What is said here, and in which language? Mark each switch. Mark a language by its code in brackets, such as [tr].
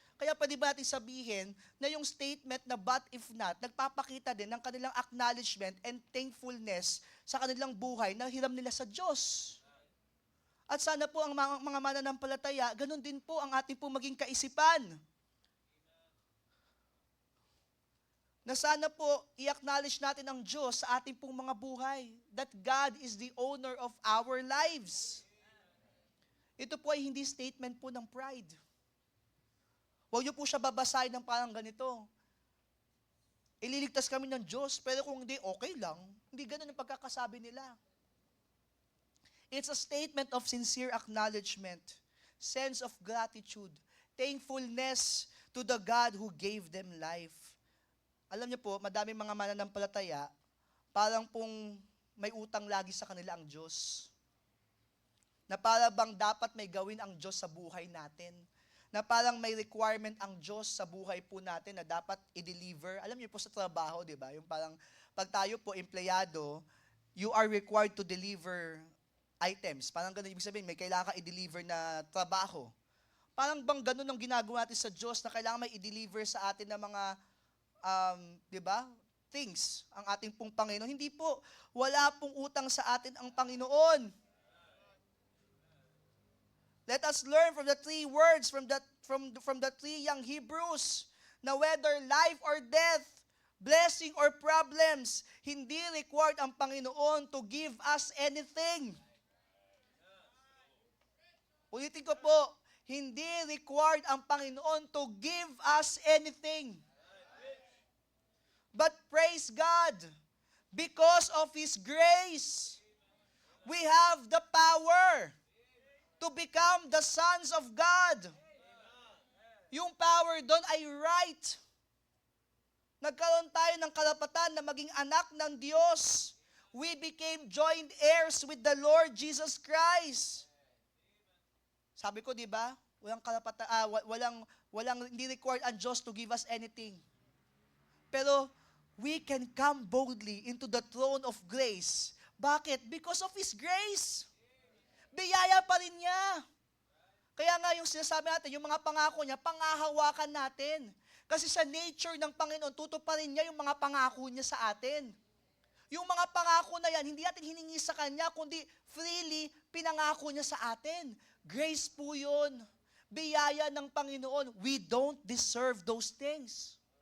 [tl] Kaya pwede ba natin sabihin na yung statement na but if not, nagpapakita din ng kanilang [en] acknowledgement and thankfulness [tl] sa kanilang buhay na hiram nila sa Diyos. At sana po ang mga mananampalataya, ganun din po ang ating po maging kaisipan. Na sana po i-acknowledge natin ang Diyos sa ating pong mga buhay. [en] That God is the owner of our lives. [tl] Ito po ay hindi statement po ng pride. Huwag niyo po siya babasahin ng parang ganito. Ililigtas kami ng Diyos, pero kung hindi, okay lang. Hindi ganun ang pagkakasabi nila. [en] It's a statement of sincere acknowledgement, sense of gratitude, thankfulness to the God who gave them life. [tl] Alam niyo po, madaming mga mananampalataya, parang pong may utang lagi sa kanila ang Diyos. Na para bang dapat may gawin ang Diyos sa buhay natin. Na parang may requirement ang Diyos sa buhay po natin na dapat i-deliver. Alam niyo po sa trabaho, di ba? Yung parang pag tayo po empleyado, [en] you are required to deliver items. [tl] Parang ganun ibig sabihin, may kailangan ka i-deliver na trabaho. Parang bang ganun ang ginagawa natin sa Diyos na kailangan may i-deliver sa atin na mga di ba? Things ang ating pong Panginoon. Hindi po, wala pong utang sa atin ang Panginoon. [en] Let us learn from the 3 words from the 3 young Hebrews na whether life or death, blessing or problems, [tl] hindi required ang Panginoon [en] to give us anything. [tl] Ulitin ko po, hindi required ang Panginoon [en] to give us anything. But praise God, because of His grace, we have the power to become the sons of God. [tl] Yung power doon ay right. Nagkaroon tayo ng karapatan na maging anak ng Diyos. [en] We became joint heirs with the Lord Jesus Christ. [tl] Sabi ko, di ba? Walang karapatan, hindi required ang Diyos [en] to give us anything. Pero we can come boldly into the throne of grace. [tl] Bakit? [en] Because of His grace. [tl] Biyaya pa rin niya. Kaya nga yung sinasabi natin, yung mga pangako niya, pangahawakan natin. Kasi sa nature ng Panginoon, tutuparin niya yung mga pangako niya sa atin. Yung mga pangako na yan, hindi natin hiningi sa Kanya, kundi freely pinangako niya sa atin. Grace po yun. Biyaya ng Panginoon. [en] We don't deserve those things.